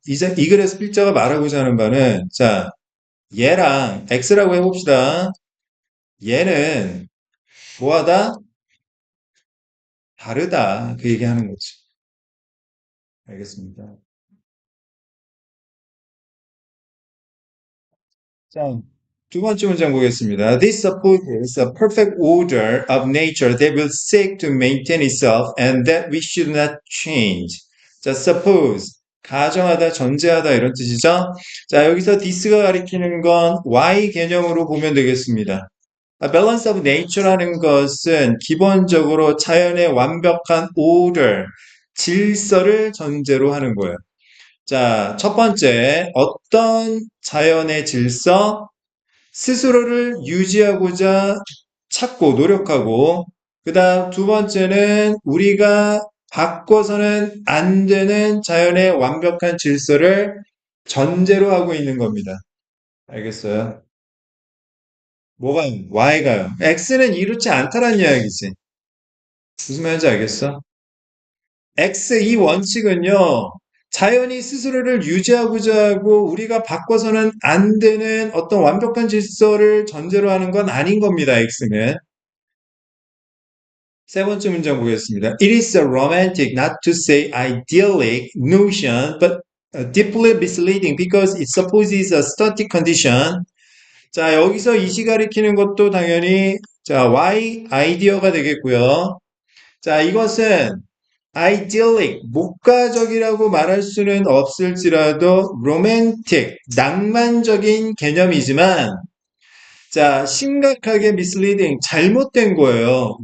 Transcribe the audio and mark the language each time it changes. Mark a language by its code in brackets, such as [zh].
[ko] 이제 이 글에서 필자가 말하고자 하는 바는 자, 얘랑 x라고 해봅시다. 얘는 뭐하다? 다르다. 그 얘기하는 거지. 알겠습니다. 자, 두 번째 문장 보겠습니다. [en] This supposes a perfect order of nature that will seek to maintain itself and that we should not change. [ko] 자, suppose. 가정하다, 전제하다 이런 뜻이죠. 자, 여기서 this가 가리키는 건 y 개념으로 보면 되겠습니다. [en] A balance of nature [ko] 라는 것은 기본적으로 자연의 완벽한 order, 질서를 전제로 하는 거예요. 자, 첫 번째, 어떤 자연의 질서? 스스로를 유지하고자 찾고 노력하고, 그 다음 두 번째는 우리가 바꿔서는 안 되는 자연의 완벽한 질서를 전제로 하고 있는 겁니다. 알겠어요? 뭐가, Y가요? X는 이렇지 않다라는 이야기지. 무슨 말인지 알겠어? X 이 원칙은요, 자연이 스스로를 유지하고자 하고 우리가 바꿔서는 안 되는 어떤 완벽한 질서를 전제로 하는 건 아닌 겁니다, X는. 세 번째 문장 보겠습니다. [en] It is a romantic, not to say idyllic notion, but deeply misleading because it supposes a static condition. [ko] 자, 여기서 이시 가리키는 것도 당연히 자, Y 아이디어가 되겠고요. 자, 이것은 idyllic, 목가적이라고 말할 수는 없을지라도 romantic, 낭만적인 개념이지만 자, 심각하게 misleading, 잘못된 거예요.